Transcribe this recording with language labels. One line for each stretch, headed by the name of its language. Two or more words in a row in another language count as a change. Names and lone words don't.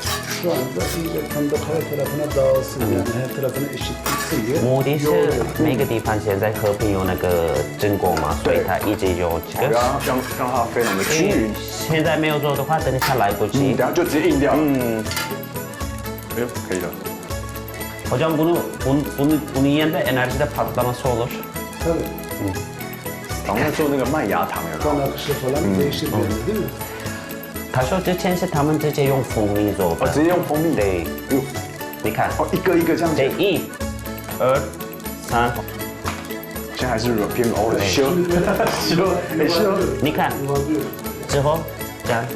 Chinese: 目的是每个地方现在和平有那个榛果嘛，所以它一直有这个。让它非常的均匀。现在没有做的话，等一下来不及。等下就直接硬掉。哎呦，可以了。
Turkish: Hocam bunun yanında enerjide patlaması olur. Tabii.
Chinese: 好像做那个麦芽糖有没有？
Turkish: akışı falan değişir bir yerde, değil mi?
Chinese: 他说之前是他们直接用蜂蜜做的。直接用蜂蜜。对。你看。一个一个这样子。对，1、2、3。现在还是偏柔的。修。你看。之后这样。